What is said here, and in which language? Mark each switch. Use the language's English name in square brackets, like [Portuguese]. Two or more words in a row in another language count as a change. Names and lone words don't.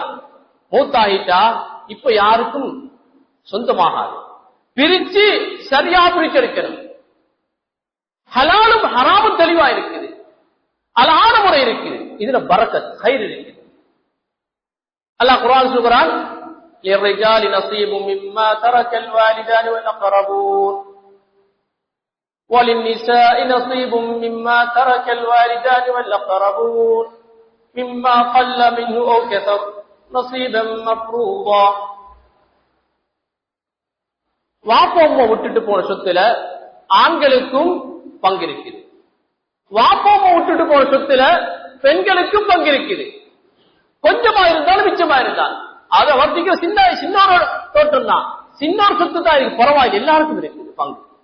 [Tamil] மூத்தாயிட்டா இப்ப யாருக்கும் சொந்தமாகாது. பிரிச்சு சரியா பிரிச்செடுக்கணும். ஹலாலும் ஹராமும் தெளிவா இருக்குது, அழகான முறை இருக்குது. இதுல பரக்கத் கயிறு இருக்குது. அல்லாஹ் குர்ஆன் சொல்றான், [Arabic] لِلرِّجَالِ نَصِيبٌ مِّمَّا تَرَكَ الْوَالِدَانِ وَالْأَقْرَبُونَ وَلِلنِّسَاءِ نَصِيبٌ مِّمَّا تَرَكَ الْوَالِدَانِ وَالْأَقْرَبُونَ مِمَّا قَلَّ مِنْهُ أَوْ كَثُرَ نَصِيبًا مَّفْرُوضًا. [Tamil] வாப்பா அம்மா விட்டுட்டு போன சொத்துல ஆண்களுக்கும் பங்கு இருக்குது. வாப்பா அம்மா விட்டுட்டு போன சொத்துல பெண்களுக்கும் பங்கு இருக்குது. கொஞ்சமா இருந்தாலும் மிச்சமா இருந்தாலும் அதை வர்த்திக்கிற சின்னோட தோட்டம் தான், சின்னோர் சொத்து தான் இருக்கு, பரவாயில்லை, எல்லாருக்கும் இருக்குது பங்கு.